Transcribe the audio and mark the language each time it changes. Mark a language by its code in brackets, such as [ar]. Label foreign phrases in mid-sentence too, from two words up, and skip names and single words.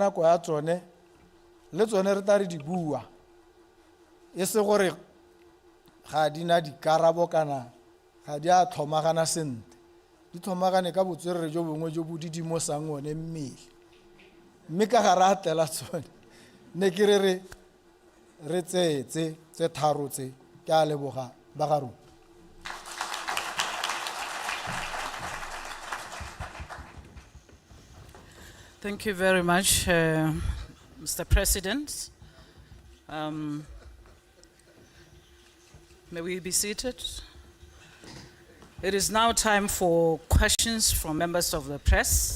[tn] nako ya tsone le tsone re tla re di bua e se gore ga di na dikarabo kana ga di a tlhomagana sentle di tlhomagane ka botswerere jo bongwe jo bo didimosang one mmele mme ka ga re a tlela tsone ne ke re tse tharo tse ke a leboga ba ga rona. [en] Thank you very much, Mr. President. May we be seated? It is now time for questions from members of the press.